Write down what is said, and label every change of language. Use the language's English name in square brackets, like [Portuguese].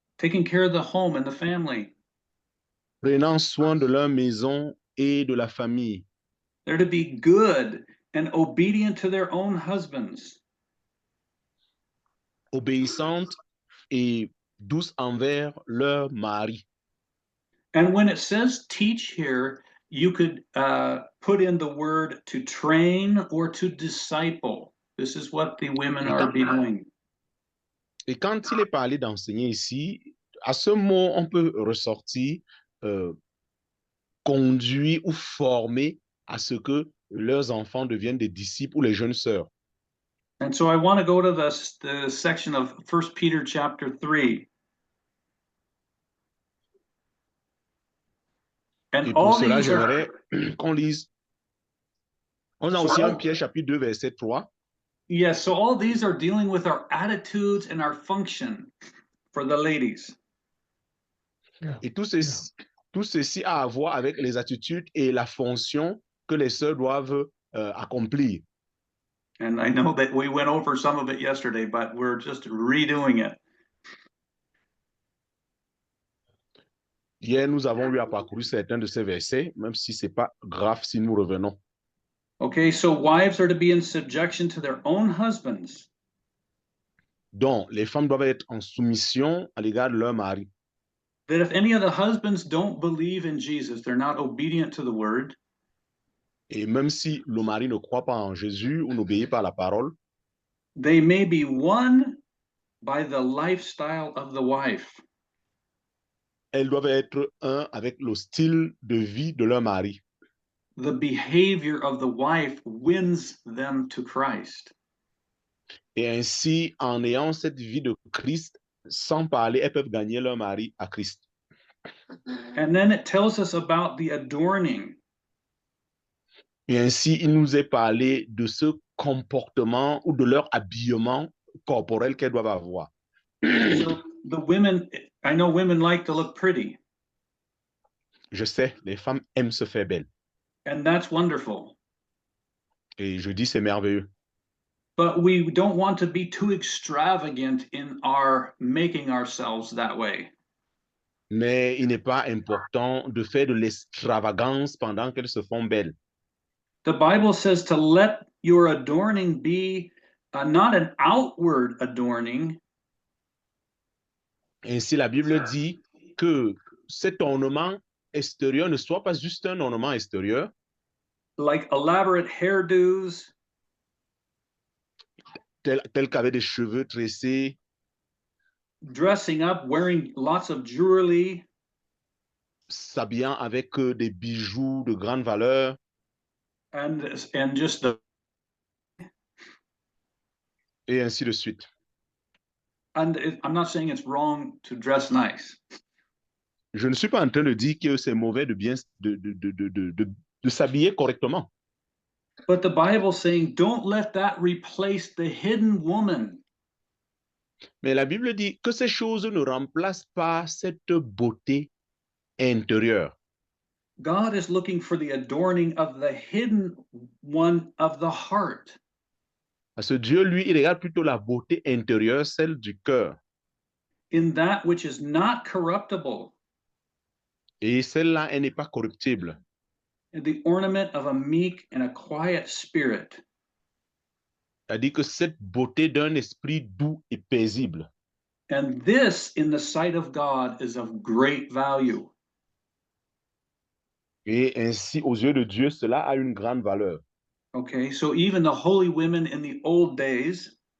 [English] taking care of the home and the family. [French] prenant soin de leur maison et de la famille, [English] They're to be good and obedient to their own husbands. [French] obéissantes et douces envers leur mari. [English] And when it says teach here, you could put in the word to train or to disciple. This is what the women are be doing. [French] Et quand il est parlé d'enseigner ici, à ce mot, on peut ressortir conduire ou former à ce que leurs enfants deviennent des disciples ou les jeunes sœurs. [English] And so I want to go to the section of 1 Peter chapter 3. And [French] Et pour [English] all [French] cela, [English] these are, [French] j'aimerais qu'on lise. On a aussi 1 Pierre chapitre 2, verset 3. [English] yes, so all these are dealing with our attitudes and our function for the ladies. Yeah. [French] Et tout ceci a à voir avec les attitudes et la fonction que les sœurs doivent accomplir. [English] And I know that we went over some of it yesterday, but we're just redoing it. [French] Hier, nous avons eu à parcourir certains de ces versets, même si ce n'est pas grave si nous revenons. [English] Okay, so wives are to be in subjection to their own husbands. [French] Donc, les femmes doivent être en soumission à l'égard de leur mari. [English] That if any of the husbands don't believe in Jesus, they're not obedient to the word, [French] Et même si le mari ne croit pas en Jésus ou n'obéit pas à la parole, [English] they may be won by the lifestyle of the wife. [French] elles doivent être un avec le style de vie de leur mari. [English] The behavior of the wife wins them to Christ. [French] Et ainsi, en ayant cette vie de Christ, sans parler, elles peuvent gagner leur mari à Christ. [English] And then it tells us about the adorning. [French] Et ainsi, il nous est parlé de ce comportement ou de leur habillement corporel qu'elles doivent avoir. [English] So the women, I know women like to look pretty, [French] Je sais, les femmes aiment se faire belles. [English] and that's wonderful. [French] Et je dis, c'est merveilleux. [English] But we don't want to be too extravagant in our making ourselves that way. [French] Mais il n'est pas important de faire de l'extravagance pendant qu'elles se font belles. [English] The Bible says to let your adorning be not an outward adorning, [French] Ainsi, la Bible dit que cet ornement extérieur ne soit pas juste un ornement extérieur, [English] like elaborate hairdos, [French] tel qu'avec des cheveux tressés, [English] dressing up, wearing lots of jewelry, [French] s'habillant avec des bijoux de grande valeur, [English] and just the, [French] et ainsi de suite. [English] and I'm not saying it's wrong to dress nice, [French] Je ne suis pas en train de dire que c'est mauvais de s'habiller correctement. [English] but the Bible's saying don't let that replace the hidden woman. [French] Mais la Bible dit que ces choses ne remplacent pas cette beauté intérieure. [English] God is looking for the adorning of the hidden one of the heart. [French] Parce que Dieu, lui, il regarde plutôt la beauté intérieure, celle du cœur. [English] In that which is not corruptible, [French] Et celle-là, elle n'est pas corruptible. [English] and the ornament of a meek and a quiet spirit. [French] C'est-à-dire que cette beauté d'un esprit doux et paisible. [English] And this, in the sight of God, is of great value. [French] Et ainsi, aux yeux de Dieu, cela a une grande valeur. [English] Okay, so even the holy women in the old days,